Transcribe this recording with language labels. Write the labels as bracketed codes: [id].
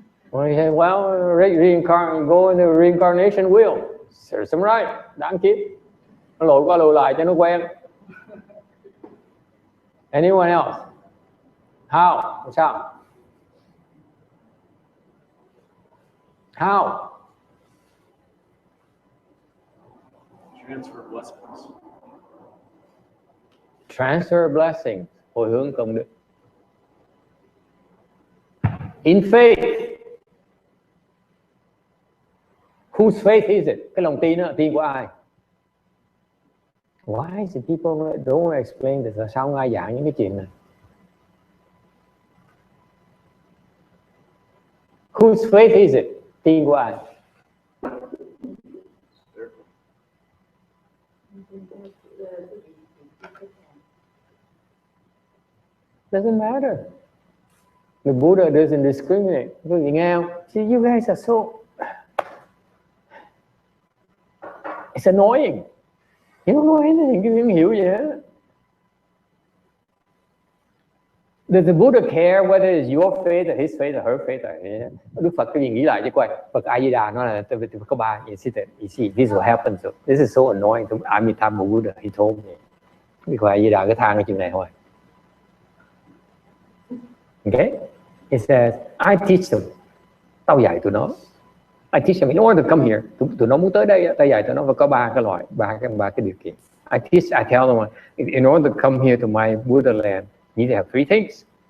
[en] Well, you say, well, go in the reincarnation wheel. Serves some right. [vi] Đáng kiếp. Nó lội qua lội lại cho nó quen. [en] Anyone else? How? [vi] Sao? [en] How? Transfer blessings. Transfer blessings. [vi] Hồi hướng công đức. [en] In faith. Whose faith is it? [vi] Cái lòng tin đó, tin của ai? [en] Why is it people don't explain this? [vi] Sao không ai giảng những cái chuyện này? [en] Whose faith is it? [vi] Tin của ai? [en] Doesn't matter. The Buddha doesn't discriminate. [vi] Quý vị nghe không? [en] See, you guys are so... It's annoying. You don't know anything. You [vi] không hiểu gì hết. [en] Does the Buddha care whether it's your faith or his faith or her faith? [vi] Đức Phật cái gì nghĩ lại chứ coi. Phật A Di Đà nói là tôi có ba. [en] You see, this is what happens. So, this is so annoying to Amitabha Buddha. He told me. [vi] Đức Phật A Di Đà cứ than cái chuyện này thôi. [en] Okay? It says, I teach them. [vi] Tao dạy tụi nó. [en] I teach them in order to come here. [vi] Tụi nó muốn tới đây, tao dạy tụi nó và có ba cái loại, ba cái điều kiện. [en] I tell them, in order to come here to my Buddha land, you need to have three things.